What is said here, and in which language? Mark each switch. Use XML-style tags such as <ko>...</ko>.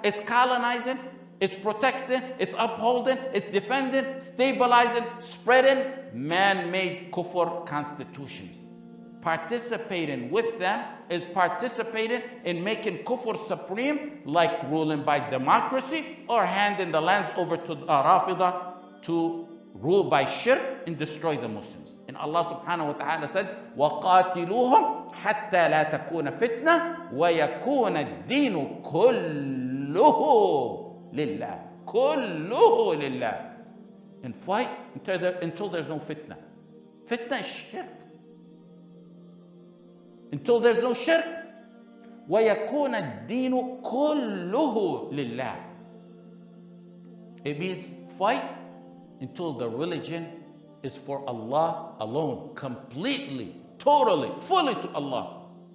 <en>It's colonizing, it's protecting, it's upholding, it's defending, stabilizing, spreading man-made kufr constitutions. Participating with them is participating in making kufr supreme, like ruling by democracy or handing the lands over to Rafidah to rule by shirk and destroy the Muslims. And Allah subhanahu wa ta'ala said,</en> <ar>وَقَاتِلُوهُمْ حَتَّى لَا تَكُونَ فِتْنَةً وَيَكُونَ الدِّينُ كُلُّهُ لِلَّهِ. كُلُّهُ لِلَّهِ.</ar> <en>And fight until there's no fitna. Fitna is shirk. Until there's no shirk.</en> <ar>وَيَكُونَ الدِّينُ كُلُّهُ لِلَّهِ.</ar> <en>It means fight until the religion is for Allah alone, completely, totally, fully to Allah.</en>